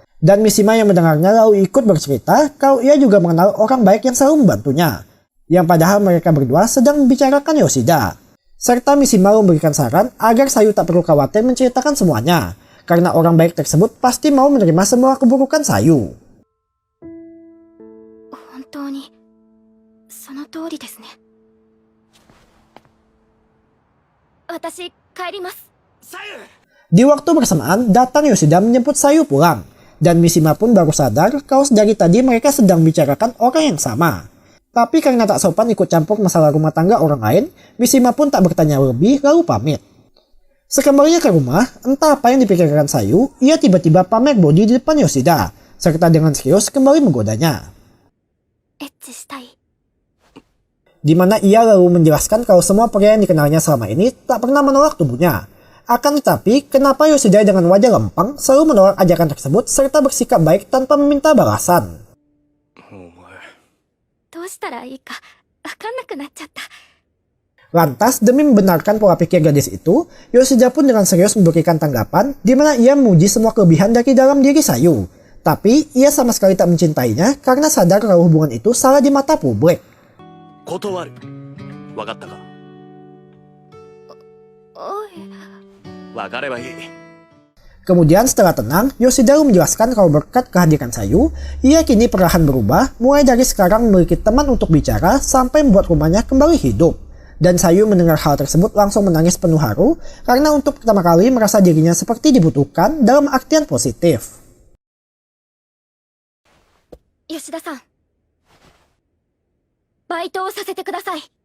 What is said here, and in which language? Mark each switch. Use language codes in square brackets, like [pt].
[id] Dan Mishima yang mendengarnya lalu ikut bercerita kalau ia juga mengenal orang baik yang selalu membantunya. Yang padahal mereka berdua sedang membicarakan Yoshida. Serta Mishima memberikan saran agar Sayu tak perlu khawatir menceritakan semuanya. Karena orang baik tersebut pasti mau menerima semua keburukan Sayu. [ja] 本当にその通りですね。私帰ります。 [id] Di waktu bersamaan, datang Yoshida menjemput Sayu pulang. Dan Mishima pun baru sadar kalau dari tadi mereka sedang bicarakan orang yang sama. Tapi karena tak sopan ikut campur masalah rumah tangga orang lain, Mishima pun tak bertanya lebih lalu pamit. Sekembalinya ke rumah, entah apa yang dipikirkan Sayu, ia tiba-tiba pamer body di depan Yoshida, serta dengan serius kembali menggodanya. [ja] エッチしたい。 [id] Di mana ia lalu menjelaskan kalau semua pria yang dikenalnya selama ini tak pernah menolak tubuhnya. Akan tetapi, kenapa Yoshida dengan wajah lempeng selalu menolak ajakan tersebut serta bersikap baik tanpa meminta balasan? [ja] どうしたらいいかわかんなくなっちゃった。 [id] Lantas, demi membenarkan pola pikir gadis itu, Yoshida pun dengan serius memberikan tanggapan di mana ia memuji semua kelebihan dari dalam diri Sayu. Tapi, ia sama sekali tak mencintainya karena sadar kalau hubungan itu salah di mata publik. [ja] 断る。わかったか。わかればいい。 [id] Kemudian setelah tenang, Yoshida menjelaskan kalau berkat kehadiran Sayu, ia kini perlahan berubah mulai dari sekarang memiliki teman untuk bicara sampai membuat rumahnya kembali hidup. Dan Sayu mendengar hal tersebut langsung menangis penuh haru karena untuk pertama kali merasa dirinya seperti dibutuhkan dalam artian positif. [ja] 吉田さん、バイトをさせてください。